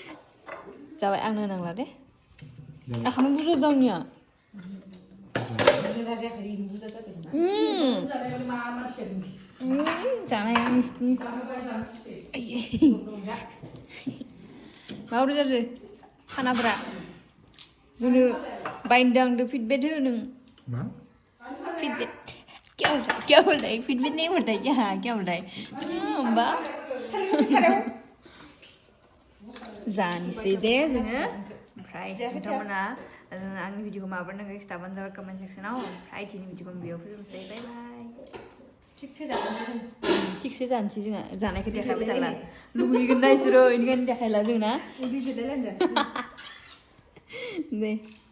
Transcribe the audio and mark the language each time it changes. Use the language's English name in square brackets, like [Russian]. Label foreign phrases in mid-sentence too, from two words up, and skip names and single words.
[Bodo] जाबाय आंनो नांला दे आखानो बुरजा दंनिया जानाया नोंसिनि माबोरै जादों खानाफोरा जोंनो बायदों आंदो फिडबेक हो नों मा [Hindi] फिडबेक क्या बोलता है फीडबैक नहीं बोलता है क्या क्या बोलता है [Bodo] होमबा जानोसै दे जोङो ओमफ्राय नोंथांमोना आंनि भिडिअखौ माबोरै नांगौ खिथाबानो जाबाय कमेन्ट सेक्सनाव ओमफ्राय दिनै भिडिअखौ बेयाव फोजोबनोसै बाय बाय थिगसे जानोसै जोंहा जानायखौ देखायबाय थाला लुगैगोन ना इसोरो बेनिखायनो देखायला जोंना दे